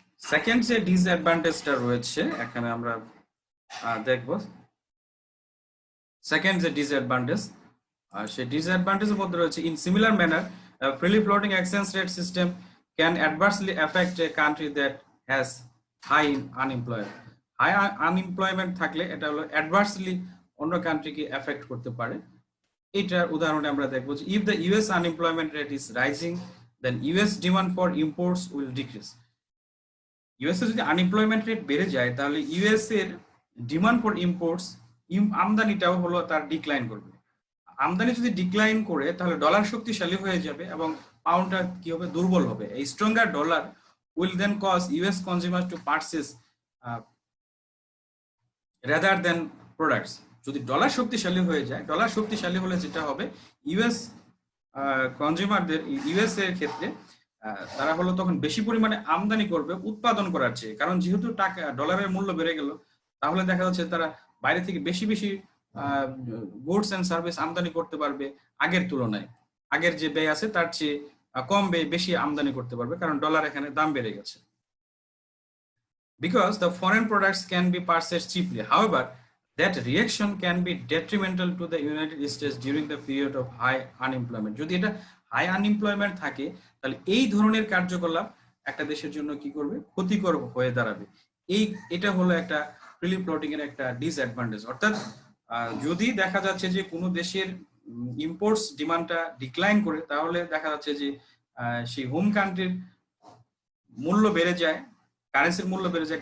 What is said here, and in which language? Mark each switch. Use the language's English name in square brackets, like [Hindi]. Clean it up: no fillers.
[Bangla] Second যে ডিসঅ্যাডভান্টেজটা রয়েছে এখানে আমরা দেখব। সেকেন্ড যে ডিসঅ্যাডভান্টেজ, সেই ডিসঅ্যাডভান্টেজের মধ্যে রয়েছে [English] In similar manner freely floating exchange rate system can adversely affect a country that has high unemployment. [Bangla] High unemployment থাকলে এটা হলো অ্যাডভার্সলি অন্য কান্ট্রিকে এফেক্ট করতে পারে। এইটার উদাহরণে আমরা দেখব যে [English] If the US unemployment rate is rising then US demand for imports will decrease. [Bangla] USA যদি আনএমপ্লয়মেন্ট রেট বেড়ে যায় তাহলে ইউএস এর ডিমান্ড ফর ইম্পোর্টস আমদানিটাও হলো তার ডিক্লাইন করবে। আমদানি যদি ডিক্লাইন করে তাহলে ডলার শক্তিশালী হয়ে যাবে এবং পাউন্ডটা কি হবে? দুর্বল হবে। [English] এই stronger dollar will then cause US consumer to purchase rather than products. [Bangla] যদি ডলার শক্তিশালী হয়ে যায়, ডলার শক্তিশালী হলে যেটা হবে ইউএস কনজিউমারদের ইউএস এর ক্ষেত্রে তারা হলো তখন বেশি পরিমাণে আমদানি করবে উৎপাদন করার চেয়ে, কারণ যেহেতু টাকা ডলারের মূল্য বেড়ে গেল, তাহলে দেখা যাচ্ছে তারা বাইরে থেকে বেশি বেশি গুডস এন্ড সার্ভিস আমদানি করতে পারবে আগের তুলনায়। আগের যে ব্যয় আছে তার চেয়ে কম ব্যয় বেশি আমদানি করতে পারবে, কারণ ডলার এখানে দাম বেড়ে গেছে। [English] Because the foreign products can be purchased cheaply. However, that reaction can be detrimental to the United States during the period of high unemployment. [Bangla] যদি এটা হাই আনএমপ্লয়মেন্ট থাকে, তাহলে এই ধরনের কার্যকলাপ একটা দেশের জন্য কি করবে, ক্ষতিকর হয়ে দাঁড়াবে। এটা হলো একটা ফ্রিলি ফ্লোটিং এর একটা ডিসঅ্যাডভান্টেজ। অর্থাৎ যদি দেখা যাচ্ছে যে কোনো দেশের ইম্পোর্টস ডিমান্ডটা ডিক্লাইন করে, তাহলে দেখা যাচ্ছে যে সেই হোম কান্ট্রির মূল্য বেড়ে যায়, কারেন্সির মূল্য বেড়ে যায়।